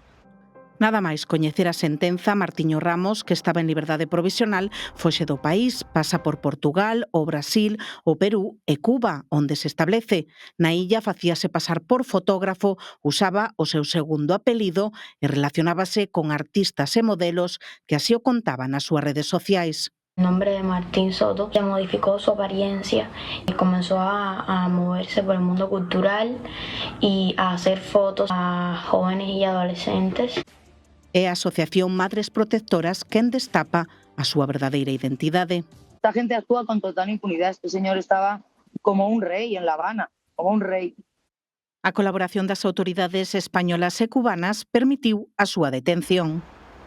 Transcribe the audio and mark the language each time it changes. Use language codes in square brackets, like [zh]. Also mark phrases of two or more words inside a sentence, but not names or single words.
[gl] Nada máis coñecer a sentenza, Martiño Ramos, que estaba en liberdade provisional, foxe do país, pasa por Portugal, o Brasil, o Perú e Cuba, onde se establece. Na illa facíase pasar por fotógrafo, usaba o seu segundo apelido e relacionábase con artistas e modelos que así o contaban nas súas redes sociais. [es] El nombre de Martín Soto se modificó su apariencia y comenzó a moverse por el mundo cultural y a hacer fotos a jóvenes y adolescentes. [gl] É a Asociación Madres Protectoras quen destapa a súa verdadeira identidade. [es] Esta gente actúa con total impunidad. Este señor estaba como un rey en La Habana, como un rey. [gl] A colaboración das autoridades españolas e cubanas permitiu a súa detención.